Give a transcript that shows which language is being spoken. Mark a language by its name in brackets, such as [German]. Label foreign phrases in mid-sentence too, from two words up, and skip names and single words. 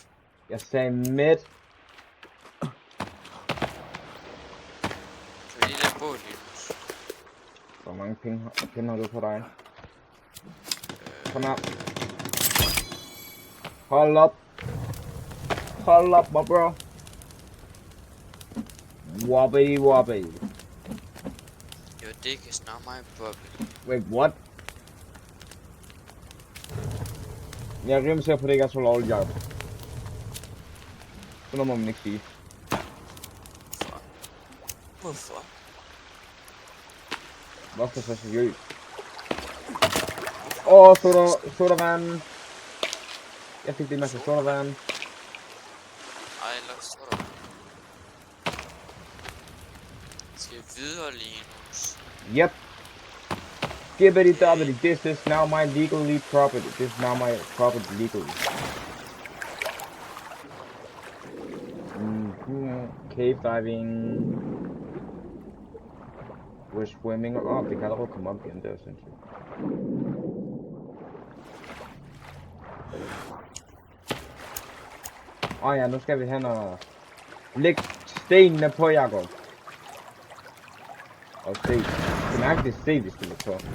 [Danish] Jeg sagde midt. Kan vi lige lade båd, Linus? Hvor mange penge har du på dig? Kom her. Hold op. Hold op, [English] my bro. Wobbly wobbly. Your dick is not my problem. Wait, what? [Danish] Jeg er rimelig sikker på, at det ikke er så lovligt, Jacob. Så noget må man ikke sige. Hvorfor? Hvorfor så seriøst? Sodavand. Jeg fik det masse sodavand. Ej, lad os tro. Skal videre, Linus. [English] Yep. Skibbity dobbity, this is now my legally property. This is now my property legally. Cave diving. We're swimming. [Danish] Det kan allerede komme op igen, det er sindssygt. Ja, nu skal vi hen og lægge stenene på, Jacob. Og se. Det er mærkeligt at se, vi skal lægge på.